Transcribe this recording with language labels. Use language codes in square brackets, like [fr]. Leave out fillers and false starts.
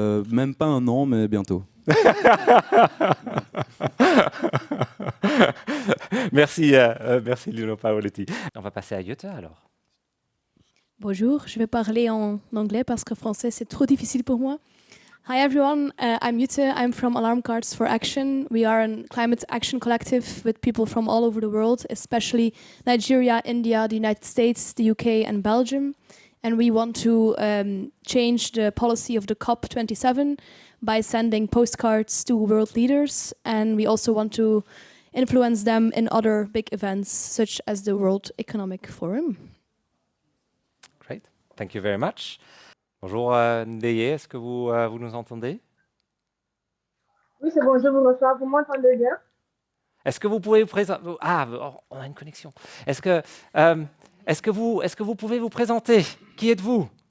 [fr] Même pas un an, mais bientôt. Merci, merci Lino Paoletti. On va passer à Jutta alors. Bonjour, je vais parler en anglais parce que français c'est trop difficile pour moi. [en] Hi everyone, I'm Jutta. I'm from Alarm Cards for Action. We are a climate action collective with people from all over the world, especially Nigeria, India, the United States, the UK and Belgium. And we want to change the policy of the COP27 by sending postcards to world leaders. And we also want to influence them in other big events, such as the World Economic Forum. Great, thank you very much. [fr] Bonjour Ndeye, est-ce que vous nous entendez? Oui, c'est bon, je vous reçois. Vous m'entendez bien? Est-ce que vous pouvez vous présenter? Ah, on a une connexion. Est-ce que vous pouvez vous présenter? Qui êtes-vous?